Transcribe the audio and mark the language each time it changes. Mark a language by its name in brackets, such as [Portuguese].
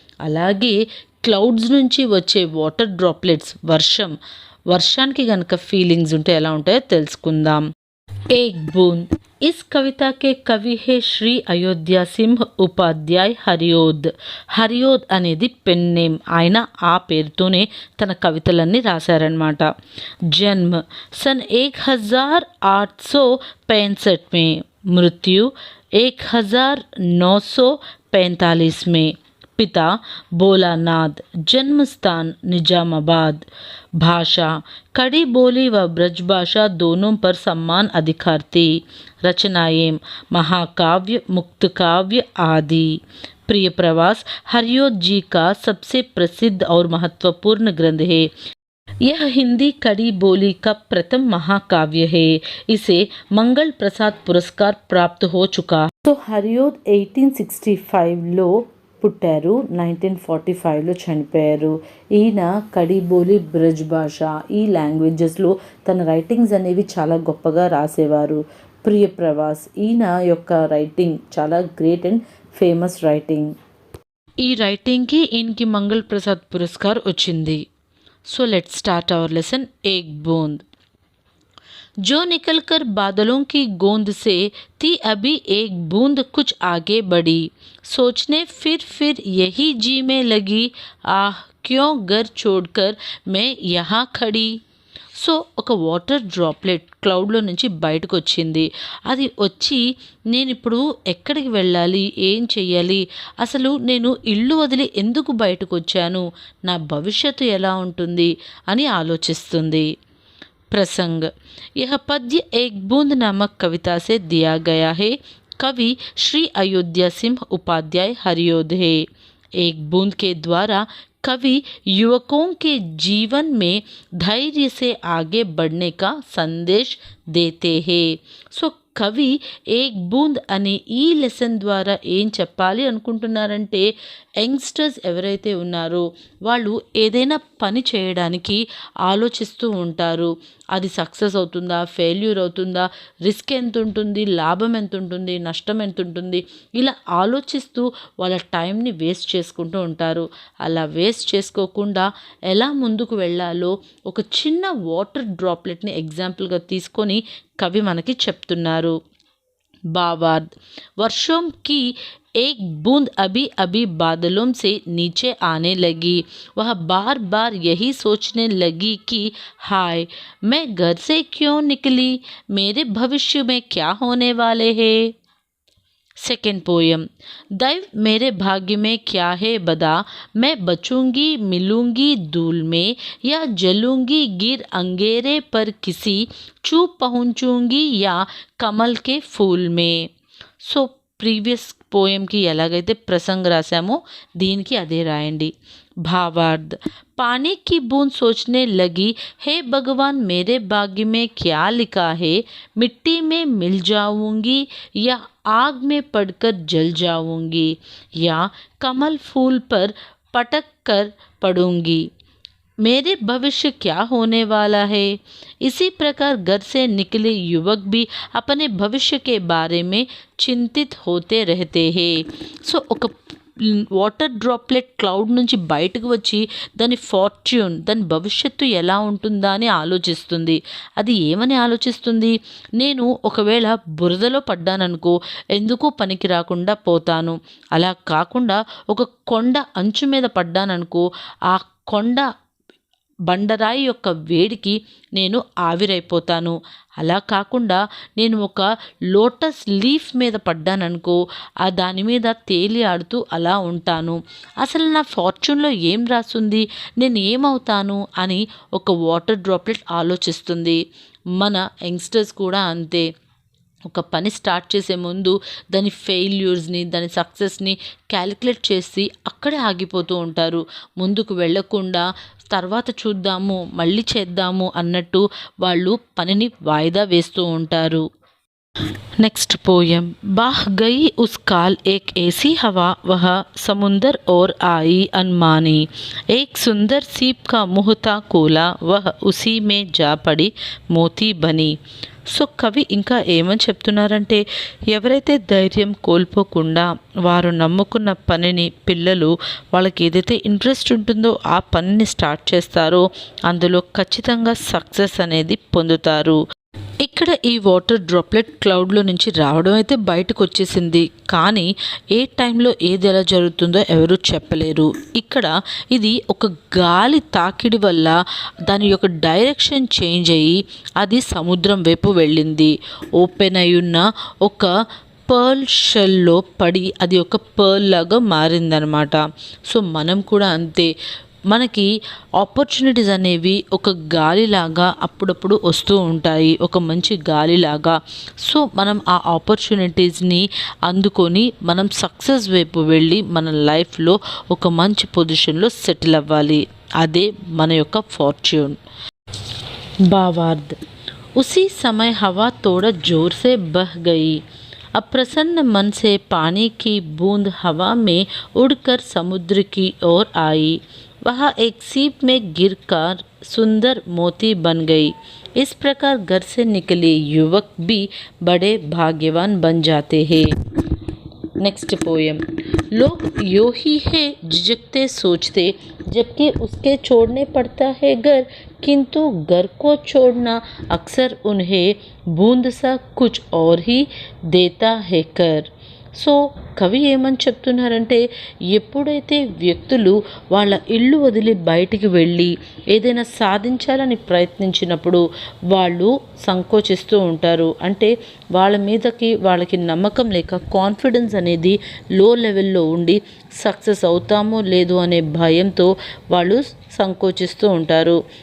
[Telugu] అలాగే క్లౌడ్స్ నుంచి వచ్చే వాటర్ డ్రాప్లెట్స్, వర్షానికి గనక ఫీలింగ్స్ ఉంటే ఎలా ఉంటాయో తెలుసుకుందాం. एक बूंद. [Hindi] इस कविता के कवि है శ్రీ అయోధ్య సింహ్ ఉపాధ్యాయ్ హరియోద్. [Telugu] హరియోద్ అనేది పెన్ నేమ్. ఆయన ఆ పేరుతోనే తన కవితలన్నీ రాశారనమాట. [Hindi] జన్మ सन 1865 में, मृत्यु 1945 में. पिता भोलानाथ, जन्म स्थान निजामाबाद. भाषा कड़ी बोली व ब्रज भाषा दोनों पर सम्मान अधिकार थी. रचनाएं महाकाव्य, मुक्त काव्य आदि. प्रिय प्रवास हरियोद जी का सबसे प्रसिद्ध और महत्वपूर्ण ग्रंथ है. यह हिंदी कड़ी बोली का प्रथम महाकाव्य है. इसे मंगल प्रसाद पुरस्कार प्राप्त हो चुका. [Telugu] तो हरियोद 1865లో పుట్టారు, 1945లో చనిపోయారు. ఈయన కడిబోలి, బ్రజ్ భాష, ఈ లాంగ్వేజెస్లో తన రైటింగ్స్ అనేవి చాలా గొప్పగా రాసేవారు. ప్రియ ప్రవాస్, ఈయన యొక్క రైటింగ్ చాలా గ్రేట్ అండ్ ఫేమస్ రైటింగ్. ఈ రైటింగ్కి ఈయనకి మంగళ్ ప్రసాద్ పురస్కార్ వచ్చింది. So let's start our lesson. ఏక్ బూంద్. [Hindi] जो निकलकर बादलों की गोंद से थी अभी एक बूंद कुछ आगे बढ़ी. सोचने फिर यही जी में लगी, आह क्यों घर छोड़कर मैं यहाँ खड़ी. [Telugu] సో ఒక వాటర్ డ్రాప్లెట్ క్లౌడ్లో నుంచి బయటకు వచ్చింది. అది వచ్చి నేను ఇప్పుడు ఎక్కడికి వెళ్ళాలి, ఏం చెయ్యాలి, అసలు నేను ఇల్లు వదిలి ఎందుకు బయటకు వచ్చాను, నా భవిష్యత్తు ఎలా ఉంటుంది అని ఆలోచిస్తుంది. [Hindi] प्रसंग. यह पद्य एक बूंद नामक कविता से दिया गया है. कवि श्री अयोध्या सिंह उपाध्याय हरियोद है. एक बूंद के द्वारा कवि युवकों के जीवन में धैर्य से आगे बढ़ने का संदेश देते हैं. [Telugu] सो కవి ఏక్ బూంద్ అనే ఈ లెసన్ ద్వారా ఏం చెప్పాలి అనుకుంటున్నారంటే, యంగ్స్టర్స్ ఎవరైతే ఉన్నారో వాళ్ళు ఏదైనా పని చేయడానికి ఆలోచిస్తూ ఉంటారు. అది సక్సెస్ అవుతుందా, ఫెయిల్యూర్ అవుతుందా, రిస్క్ ఎంత ఉంటుంది, లాభం ఎంత ఉంటుంది, నష్టం ఎంత ఉంటుంది, ఇలా ఆలోచిస్తూ వాళ్ళ టైంని వేస్ట్ చేసుకుంటూ ఉంటారు. అలా వేస్ట్ చేసుకోకుండా ఎలా ముందుకు వెళ్ళాలో ఒక చిన్న వాటర్ డ్రాప్లెట్ని ఎగ్జాంపుల్గా తీసుకొని కవి మనకి చెప్తున్నారు. [Hindi] भावार्थ. वर्षों की एक बूंद अभी अभी बादलों से नीचे आने लगी. वह बार बार यही सोचने लगी कि हाय, मैं घर से क्यों निकली, मेरे भविष्य में क्या होने वाले हैं. [English] Second poem. [Hindi] दैव मेरे भाग्य में क्या है बदा, मैं बचूंगी मिलूंगी धूल में, या जलूंगी गिर अंगेरे पर किसी, चुप पहुंचूंगी या कमल के फूल में. [Telugu] సో ప్రీవియస్ పోయంకి ఎలాగైతే ప్రసంగ రాసామో దీనికి అదే రాయండి. [Hindi] भावार्थ. पानी की बूंद सोचने लगी, हे भगवान मेरे भाग्य में क्या लिखा है, मिट्टी में मिल जाऊंगी या आग में पड़कर जल जाऊंगी, या कमल फूल पर पटक कर पड़ूंगी, मेरे भविष्य क्या होने वाला है. इसी प्रकार घर से निकले युवक भी अपने भविष्य के बारे में चिंतित होते रहते हैं. [Telugu] సో ఒక వాటర్ డ్రాప్లెట్ క్లౌడ్ నుంచి బయటకు వచ్చి దాని ఫార్చ్యూన్, దాని భవిష్యత్తు ఎలా ఉంటుందా అని ఆలోచిస్తుంది. అది ఏమని ఆలోచిస్తుంది, నేను ఒకవేళ బురదలో పడ్డాననుకో ఎందుకు పనికి రాకుండా పోతాను, అలా కాకుండా ఒక కొండ అంచు మీద పడ్డాననుకో ఆ కొండ బండరాయి యొక్క వేడికి నేను ఆవిరైపోతాను. అలా కాకుండా నేను ఒక లోటస్ లీఫ్ మీద పడ్డాననుకో ఆ దాని మీద తేలి ఆడుతూ అలా ఉంటాను. అసలు నా ఫార్చ్యూన్లో ఏం రాస్తుంది, నేను ఏమవుతాను అని ఒక వాటర్ డ్రాప్లెట్ ఆలోచిస్తుంది. మన యంగ్స్టర్స్ కూడా అంతే. ఒక పని స్టార్ట్ చేసే ముందు దాని ఫెయిల్యూర్స్ని, దాని సక్సెస్ని క్యాలిక్యులేట్ చేసి అక్కడే ఆగిపోతూ ఉంటారు. ముందుకు వెళ్ళకుండా తర్వాత చూద్దాము, మళ్ళీ చేద్దాము అన్నట్టు వాళ్ళు పనిని వాయిదా వేస్తూ ఉంటారు. [English] Next poem. [Hindi] बाह गई उस काल एक ऐसी हवा, वह समुंदर और आई अनमानी। एक सुंदर सीप का मुँह था खोला, वह उसी में जा पड़ी మోతీ బని। [Telugu] సో కవి ఇంకా ఏమని చెప్తున్నారంటే, ఎవరైతే ధైర్యం కోల్పోకుండా వారు నమ్ముకున్న పనిని, పిల్లలు వాళ్ళకి ఏదైతే ఇంట్రెస్ట్ ఉంటుందో ఆ పనిని స్టార్ట్ చేస్తారో అందులో ఖచ్చితంగా సక్సెస్ అనేది పొందుతారు. ఇక్కడ ఈ వాటర్ డ్రాప్లెట్ క్లౌడ్లో నుంచి రావడం అయితే బయటకు వచ్చేసింది, కానీ ఏ టైంలో ఏది ఎలా జరుగుతుందో ఎవరు చెప్పలేరు. ఇక్కడ ఇది ఒక గాలి తాకిడి వల్ల దాని యొక్క డైరెక్షన్ చేంజ్ అయ్యి అది సముద్రం వైపు వెళ్ళింది. ఓపెన్ అయి ఉన్న ఒక పర్ల్ షెల్లో పడి అది ఒక పర్ల్ లాగా మారిందనమాట. సో మనం కూడా అంతే, మనకి ఆపర్చునిటీస్ అనేవి ఒక గాలిలాగా అప్పుడప్పుడు వస్తూ ఉంటాయి, ఒక మంచి గాలిలాగా. సో మనం ఆ ఆపర్చునిటీస్ని అందుకొని మనం సక్సెస్ వైపు వెళ్ళి మన లైఫ్లో ఒక మంచి పొజిషన్లో సెటిల్ అవ్వాలి. అదే మన యొక్క ఫార్చ్యూన్. भावार्थ। [Hindi] उसी समय हवा थोड़ा जोर से बह गई। अप्रसन्न मन से पानी की बूंद हवा में उड़कर समुद्र की ओर आई। वह एक सीप में गिरकर सुंदर मोती बन गई। इस प्रकार घर से निकले युवक भी बड़े भाग्यवान बन जाते हैं। [English] Next poem. [Hindi] लोग यो ही है झिझकते सोचते, जबकि उसके छोड़ने पड़ता है घर, किंतु घर को छोड़ना अक्सर उन्हें बूंद सा कुछ और ही देता है कर। [Telugu] సో కవి ఏమని చెప్తున్నారంటే, ఎప్పుడైతే వ్యక్తులు వాళ్ళ ఇల్లు వదిలి బయటికి వెళ్ళి ఏదైనా సాధించాలని ప్రయత్నించినప్పుడు వాళ్ళు సంకోచిస్తూ ఉంటారు. అంటే వాళ్ళ మీదకి వాళ్ళకి నమ్మకం లేక కాన్ఫిడెన్స్ అనేది లో లెవెల్లో ఉండి సక్సెస్ అవుతామో లేదో అనే భయంతో వాళ్ళు సంకోచిస్తూ ఉంటారు.